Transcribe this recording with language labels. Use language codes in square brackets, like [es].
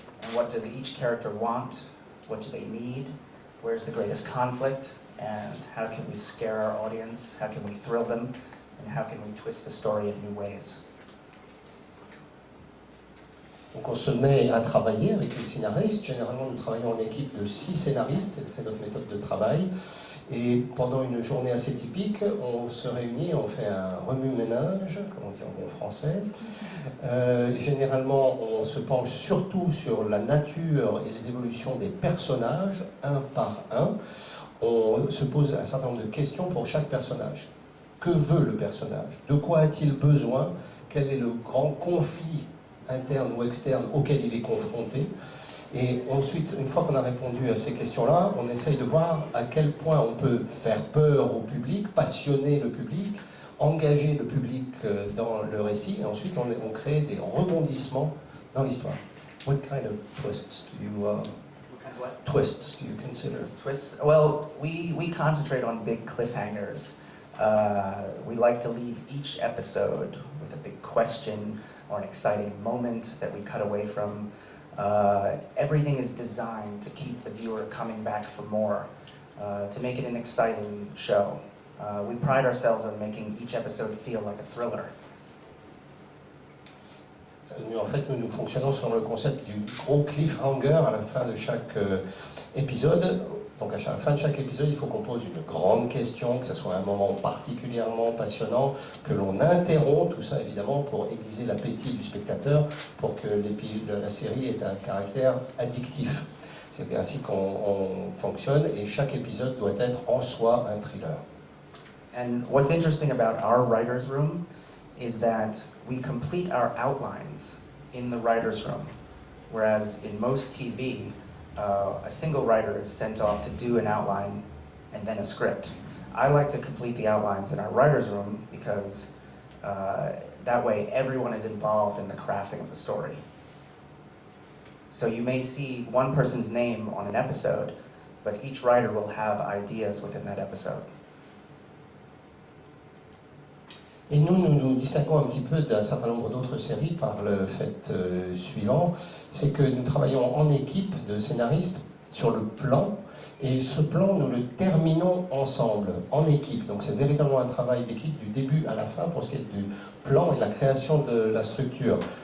[en] And what does each character want? What do they need? Where's the greatest conflict? And how can we scare our audience? How can we thrill them? And how can we twist the story in new ways? [fr] Donc on se met à travailler avec les scénaristes. Généralement, nous travaillons en équipe de 6 scénaristes, c'est notre méthode de travail. Et pendant une journée assez typique, on se réunit, on fait un remue-ménage, comme on dit en bon français. Généralement, on se penche surtout sur la nature et les évolutions des personnages, un par un. On se pose un certain nombre de questions pour chaque personnage. Que veut le personnage? De quoi a-t-il besoin? Quel est le grand conflit interne ou externe auquel il est confronté? Et ensuite, une fois qu'on a répondu à ces questions-là, on essaye de voir à quel point on peut faire peur au public, passionner le public, engager le public dans le récit, et ensuite on crée des rebondissements dans l'histoire. [en] What kind of twists do you twists do you consider? Twists? Well, we concentrate on big cliffhangers. We like to leave each episode with a big question or an exciting moment that we cut away from. Everything is designed to keep the viewer coming back for more, to make it an exciting show. We pride ourselves on making each episode feel like a thriller. [fr] En fait, nous fonctionnons sur le concept du gros cliffhanger à la fin de chaque épisode. Donc à la fin de chaque épisode, il faut qu'on pose une grande question, que ce soit un moment particulièrement passionnant, que l'on interrompt, tout ça évidemment pour aiguiser l'appétit du spectateur, pour que la série ait un caractère addictif. C'est ainsi qu'on fonctionne et chaque épisode doit être en soi un thriller. [en] And what's interesting about our writer's room is that we complete our outlines in the writer's room, whereas in most TV, a single writer is sent off to do an outline and then a script. I like to complete the outlines in our writer's room because that way everyone is involved in the crafting of the story. So you may see one person's name on an episode, but each writer will have ideas within that episode. [fr] Et nous distinguons un petit peu d'un certain nombre d'autres séries par le fait suivant, c'est que nous travaillons en équipe de scénaristes sur le plan Et ce plan, nous le terminons ensemble, en équipe. Donc c'est véritablement un travail d'équipe du début à la fin pour ce qui est du plan et de la création de la structure.